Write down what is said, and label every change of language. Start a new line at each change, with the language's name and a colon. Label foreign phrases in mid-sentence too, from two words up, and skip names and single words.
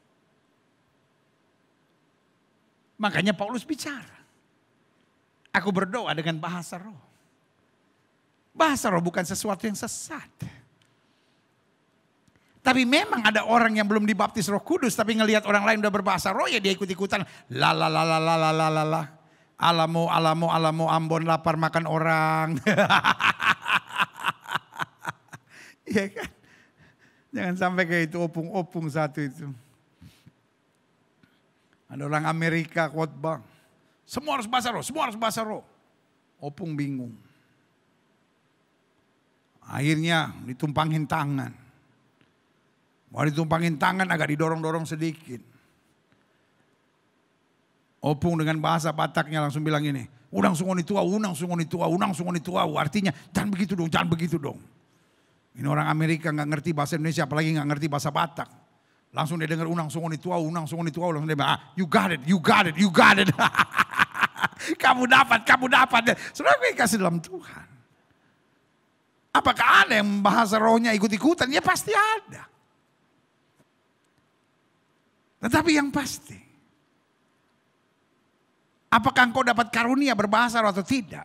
Indonesian: Makanya Paulus bicara. Aku berdoa dengan bahasa roh. Bahasa roh bukan sesuatu yang sesat. Tapi memang ada orang yang belum dibaptis Roh Kudus, tapi ngelihat orang lain udah berbahasa roh, ya dia ikut-ikutan. La la la la la la la la la. Alamo, alamo, alamo, Ambon lapar makan orang. Iya kan? Jangan sampai kayak itu opung-opung satu itu. Ada orang Amerika khotbah. Semua harus bahasa roh, semua harus bahasa roh. Opung bingung. Akhirnya ditumpangin tangan. Mau ditumpangin tangan agak didorong-dorong sedikit. Opung dengan bahasa Bataknya langsung bilang ini,
Batak Toba: unang sungoni tua, unang sungoni tua, unang sungoni tua.
Indonesian: Artinya jangan begitu dong, jangan begitu dong. Ini orang Amerika nggak ngerti bahasa Indonesia, apalagi nggak ngerti bahasa Batak. Langsung dia dengar
Batak Toba: unang sungoni tua,
Indonesian: langsung dia bilang,
English: you got it, you got it, you got it.
Indonesian: Kamu dapat, kamu dapat. Saudara, gue kasih dalam Tuhan. Apakah ada yang bahasa rohnya ikut-ikutan? Ya pasti ada. Tetapi yang pasti, apakah engkau dapat karunia berbahasa roh atau tidak?